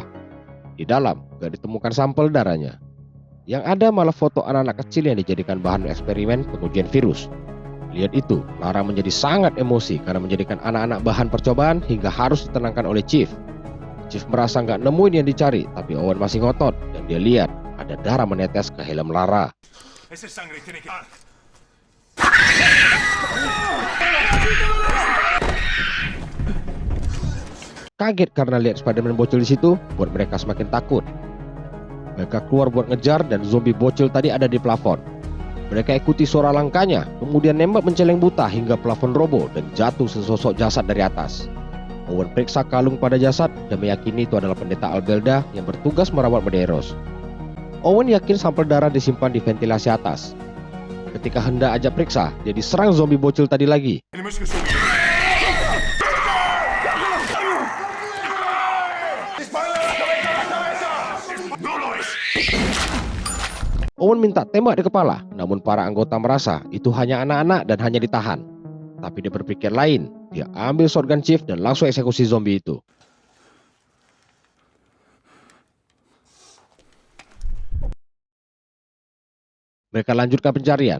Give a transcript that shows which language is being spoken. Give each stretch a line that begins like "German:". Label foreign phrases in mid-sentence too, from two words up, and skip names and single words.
Indonesian: Di dalam gak ditemukan sampel darahnya. Yang ada malah foto anak-anak kecil yang dijadikan bahan eksperimen pengujian virus. Lihat itu, Lara menjadi sangat emosi karena menjadikan anak-anak bahan percobaan hingga harus ditenangkan oleh Chief. Chief merasa nggak nemuin yang dicari, tapi Owen masih ngotot dan dia lihat ada darah menetes ke helm Lara.
Spanish: Esa sangre tiene que...
Indonesian: Kaget karena lihat Spider-Man bocil di situ, buat mereka semakin takut. Mereka keluar buat ngejar dan zombie bocil tadi ada di plafon. Mereka ikuti suara langkahnya, kemudian nembak menceleng buta hingga plafon roboh dan jatuh sesosok jasad dari atas. Owen periksa kalung pada jasad dan meyakini itu adalah pendeta Albelda yang bertugas merawat Medeiros. Owen yakin sampel darah disimpan di ventilasi atas. Ketika hendak ajak periksa, dia diserang zombie bocil tadi lagi.
Spanish: Tenemos que subir. ¡No lo es!
Indonesian: Owen minta tembak di kepala, namun para anggota merasa itu hanya anak-anak dan hanya ditahan. Tapi dia berpikir lain, dia ambil shotgun Chief dan langsung eksekusi zombie itu. Mereka lanjutkan pencarian.